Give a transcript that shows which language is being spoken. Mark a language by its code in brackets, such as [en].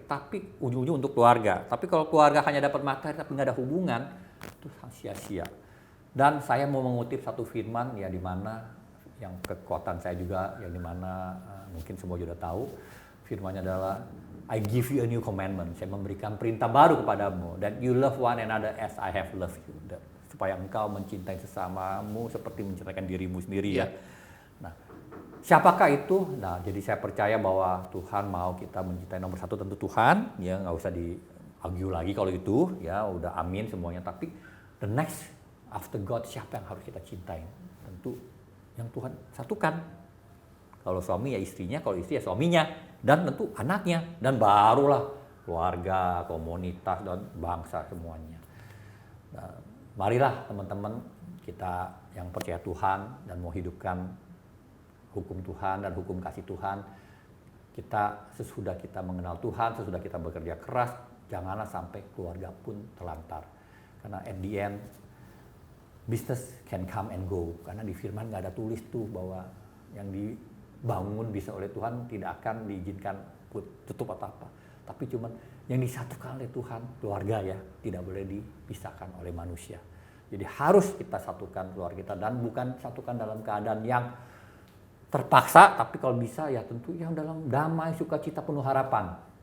[id] Tapi ujung-ujung untuk keluarga. Tapi kalau keluarga hanya dapat materi tapi nggak ada hubungan, itu sia-sia. Dan saya mau mengutip satu firman ya di mana yang kekuatan saya juga yang di mana mungkin semua sudah tahu. Firmannya adalah [en] I give you a new commandment. [id] Saya memberikan perintah baru kepadamu, [en] that you love one another as I have loved you. [id] Supaya engkau mencintai sesamamu seperti mencintai dirimu sendiri ya. Nah, siapakah itu? Nah, jadi saya percaya bahwa Tuhan mau kita mencintai nomor satu tentu Tuhan, ya nggak usah di-argue lagi kalau itu, ya udah amin semuanya. Tapi [en] the next after God [id] siapa yang harus kita cintai? Tentu yang Tuhan satukan. Kalau suami ya istrinya, kalau istri ya suaminya, dan tentu anaknya, dan barulah keluarga, komunitas, dan bangsa semuanya. Nah, marilah teman-teman kita yang percaya Tuhan dan mau hidupkan hukum Tuhan dan hukum kasih Tuhan, kita sesudah kita mengenal Tuhan, sesudah kita bekerja keras, janganlah sampai keluarga pun terlantar. [en] Karena at the end, business can come and go. [id] Karena di firman nggak ada tulis tuh bahwa yang dibangun bisa oleh Tuhan tidak akan diizinkan tutup atau apa. Tapi cuman yang disatukan oleh Tuhan, keluarga ya, tidak boleh dipisahkan oleh manusia. Jadi harus kita satukan keluarga kita dan bukan satukan dalam keadaan yang terpaksa, tapi kalau bisa ya tentu yang dalam damai, sukacita, penuh harapan.